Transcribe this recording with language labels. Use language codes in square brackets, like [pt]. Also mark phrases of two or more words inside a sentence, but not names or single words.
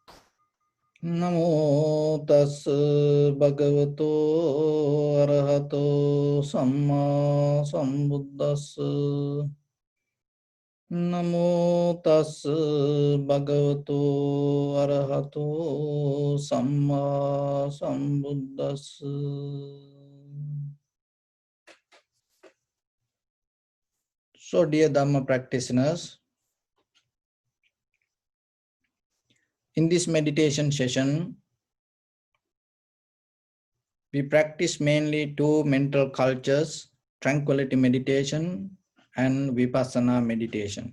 [pi] Namo tassa bhagavato arahato samma sambuddhassa. Namo tassa bhagavato arahato samma sambuddhassa. [en] So, dear Dhamma practitioners, in this meditation session, we practice mainly two mental cultures, tranquility meditation and vipassana meditation.